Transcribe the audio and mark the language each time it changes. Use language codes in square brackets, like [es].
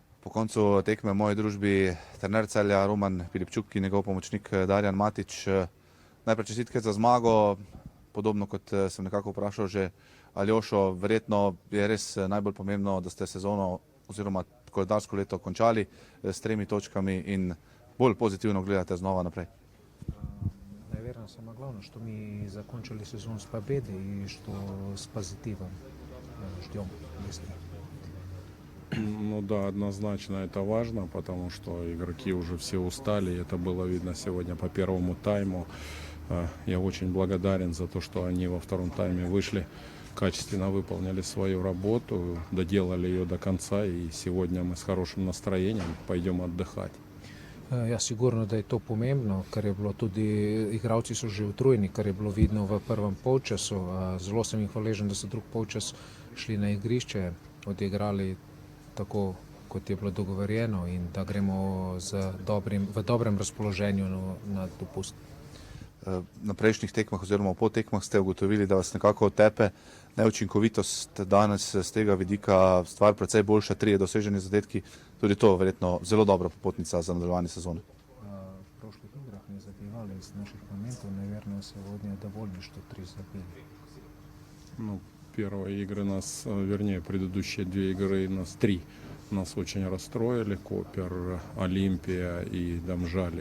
[sl] Po koncu tekme v moji družbi trener Celja Roman Filipčuk in njegov pomočnik Darjan Matić. Najprej čestitke za zmago, podobno kot sem nekako vprašal že Aljošo, verjetno je res najbolj pomembno, da ste sezono oziroma koledarsko leto končali s 3 točkami in bolj pozitivno gledate znova naprej. [ru] Наверное, самое главное, что мы закончили сезон с победой и что с позитивом ждем весны. Ну да, однозначно это важно, потому что игроки уже все устали. Это было видно сегодня по первому тайму. Я очень благодарен за то, что они во втором тайме вышли, качественно выполнили свою работу, доделали ее до конца. И сегодня мы с хорошим настроением пойдем отдыхать. [sl] Ja, sigurno, da je to pomembno, ker je bilo tudi, igralci so že utrujeni, kar je bilo vidno v prvem polčasu. Zelo sem jim hvaležen, da so drug polčas šli na igrišče, odigrali tako, kot je bilo dogovorjeno in da gremo v dobrem razpoloženju na dopust. Na prejšnjih tekmah oziroma po tekmah ste ugotovili, da vas nekako otepe neučinkovitost. Danes z tega vidika stvar precej boljša, 3 doseženi zadetki, tudi to verjetno zelo dobra popotnica za nadaljevanje sezone. [ru] В прошлых играх не забивали из наших моментов, наверное, сегодня довольны, что 3 забили. Ну, первые игры нас, вернее, предыдущие 2 игры, нас 3. Нас очень расстроили, Копер, Олимпия и Домжали.